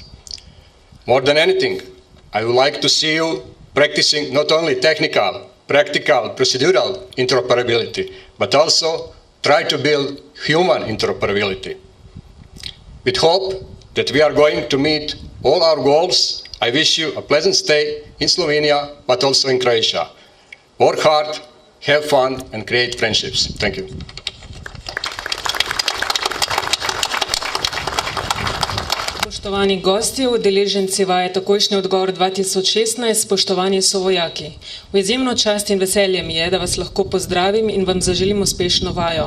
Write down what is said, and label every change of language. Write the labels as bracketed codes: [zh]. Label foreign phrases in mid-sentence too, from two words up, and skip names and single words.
[en] More than anything, I would like to see you practicing not only technical, practical, procedural interoperability, but also try to build human interoperability. With hope that we are going to meet all our goals, I wish you a pleasant stay in Slovenia, but also in Croatia. Work hard, have fun, and create friendships. Thank you. [sl] Spoštovani gostje, udeleženci vaje Takojšnji odgovor 2016, spoštovani sovojaki. V izjemno čast in veselje mi je, da vas lahko pozdravim in vam zaželim uspešno vajo.